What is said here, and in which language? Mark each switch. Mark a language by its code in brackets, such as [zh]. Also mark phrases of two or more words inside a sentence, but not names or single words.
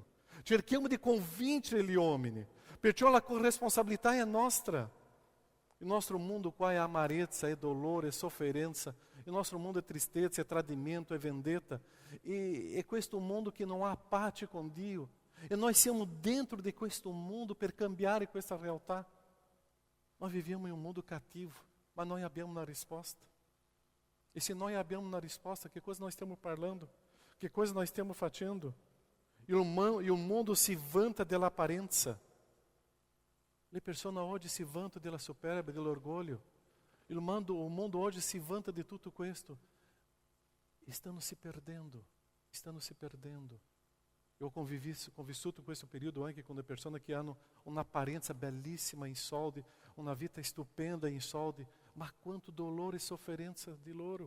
[it] Cerchiamo di convincere gli uomini. Perciò la responsabilità è nostra. Il nostro mondo qua è amarezza, è dolore, è sofferenza. Il nostro mondo è tristezza, è tradimento, è vendetta. E è questo mondo che non ha pace con Dio. E noi siamo dentro di questo mondo per cambiare questa realtà. [pt] Nós vivemos em um mundo cativo, mas nós abbiamo uma resposta. E se nós abbiamo uma resposta, que coisa nós estamos falando? Que coisa nós estamos fazendo? [it] E [pt] o mundo [it] si vanta dell'apparenza. Le persone oggi si vantano della superbia, dell'orgoglio. [pt] O mundo [it] oggi si vanta di tutto questo. Stanno si perdendo. Eu ho convissuto questo periodo anche con le persone che hanno un'apparenza bellissima in soldi, una vita stupenda in soldi, ma quanto dolore e sofferenza di loro.